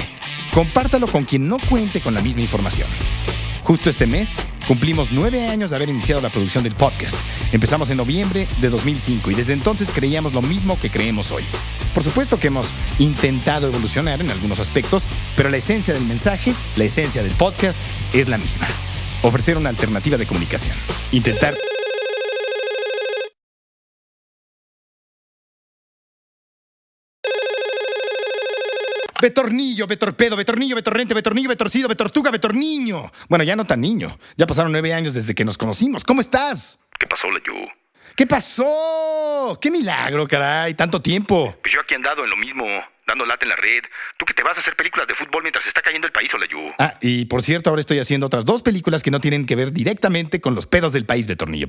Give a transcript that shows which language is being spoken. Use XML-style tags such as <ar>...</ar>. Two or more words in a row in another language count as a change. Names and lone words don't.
<es>Compártalo con quien no cuente con la misma información. Justo este mes, cumplimos 9 años de haber iniciado la producción del podcast. Empezamos en noviembre de 2005 y desde entonces creíamos lo mismo que creemos hoy. Por supuesto que hemos intentado evolucionar en algunos aspectos, pero la esencia del mensaje, la esencia del podcast, es la misma. Ofrecer una alternativa de comunicación. Intentar... Betornillo, betorpedo, betornillo, betorrente, betornillo, betorcido, betortuga, betorniño. Bueno, ya no tan niño. Ya pasaron 9 años desde que nos conocimos. ¿Cómo estás? ¿Qué pasó, Layo? ¿Qué pasó? ¡Qué milagro, caray! ¡Tanto tiempo! Pues yo aquí he andado en lo mismo, dando lata en la red. ¿Tú que te vas a hacer películas de fútbol mientras está cayendo el país, Layo? Y por cierto, ahora estoy haciendo otras 2 películas que no tienen que ver directamente con los pedos del país, Betornillo.</es>